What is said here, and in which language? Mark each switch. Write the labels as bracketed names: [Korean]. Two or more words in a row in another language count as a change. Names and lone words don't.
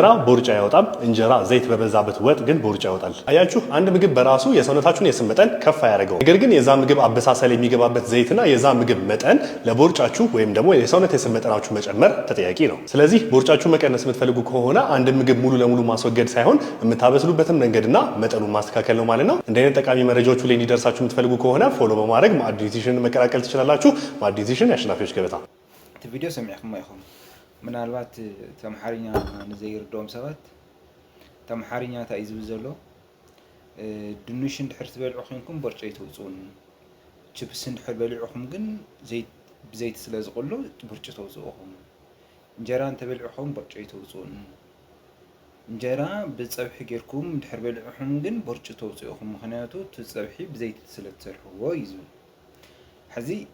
[Amharic] ቦርጭ አያወጣም፣ እንጀራ ዘይት በበዛበት ወጥ ግን ቦርጭ ያወጣል። አያችሁ፣ አንድ ምግብ በራሱ የሰውነታችሁን የስብ መጠን ከፍ አያደርገው። ነገር ግን የዛ ምግብ አበሳሰል የሚገባበት ዘይትና የዛ ምግብ መጠን ለቦርጫችሁ ወይም ደግሞ የሰውነት የስብ መጠናችሁ መጨመር ተጠያቂ ነው። ስለዚህ ቦርጫችሁ መቀነስ የምትፈልጉ ከሆነ አንድ ምግብ ሙሉ ለሙሉ ማስወገድ ሳይሆን የምታበስሉበትን መንገድና መጠኑን ማስተካከል ነው ማለት ነው። እንደ አይነት ጠቃሚ መረጃዎቹ ላይ እንዲደርሳችሁ ፈልጉ ከሆነ ፎሎ በማድረግ ማዕድ ኒውትሪሽን መቀላቀል ትችላላችሁ። ማዕድ ኒውትሪሽን የአሸናፊዎች ገበታ። [Tigrinya] እቲ ቪድዮ ሰሚዕኩም አይኹም ምናልባት ተምሓርኛ ንዘይርድኦም ሰባት ተምሓርኛ እንታይ እዩ ዝብል ዘሎ ድንሽ እንድሕር ትበልዑ ኮይንኩም ቦርጭ ኣይተውፅኡን፣ ችፕስ እንድሕር በሊዑኹም ግን ብዘይቲ ስለ ዝቕሎ ቦርጭ ተውፅኡኹም፣ እንጀራ እንተበሊዑኹም ቦርጭ ኣይተውፅኡን፣ እንጀራ ብፀብሒ ጌርኩም እንድሕር በሊዑኹም ግን ቦርጭ ተውፅኡኹም ምክንያቱ እቲ ፀብሒ ብዘይቲ ስለ ትሰርሕዎ እዩ ዝብል። ሕዚ